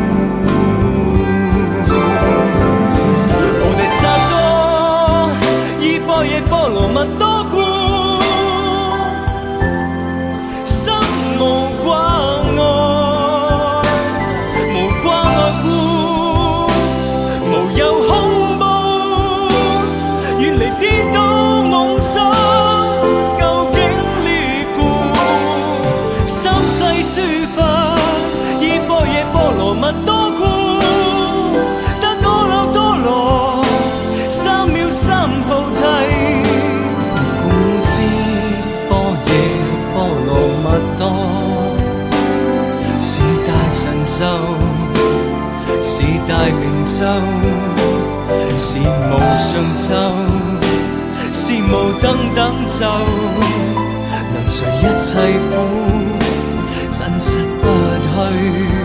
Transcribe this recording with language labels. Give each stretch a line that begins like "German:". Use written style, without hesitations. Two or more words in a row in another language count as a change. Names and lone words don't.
Chinese: 菩提薩埵依般若波羅蜜多故，心無掛礙，無掛礙故，無有恐怖，遠離顛倒。蜜多故，得多漏多羅，三藐三菩提。故知般若波羅蜜多，是大神咒，是大明咒，是無上咒，是無等等咒，能除一切苦，真實不去。